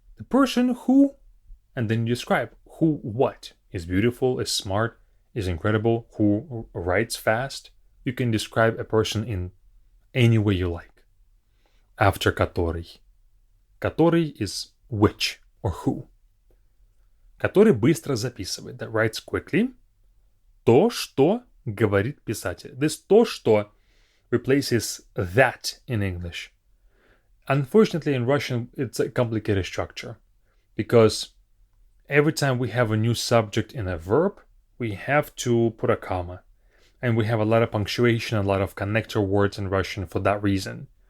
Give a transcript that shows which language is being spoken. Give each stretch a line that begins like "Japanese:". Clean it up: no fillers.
English: The person who, and then you describe who, what, is beautiful, is smart, is incredible, who writes fast. You can describe a person in any way you like. After который. Который is which or who.
Russian: Который быстро записывает,
English: that writes quickly.
Russian: То, что говорит писатель.
English: This то, что replaces that in English. Unfortunately, in Russian, it's a complicated structure because every time we have a new subject in a verb, we have to put a comma. And we have a lot of punctuation, a lot of connector words in Russian for that reason.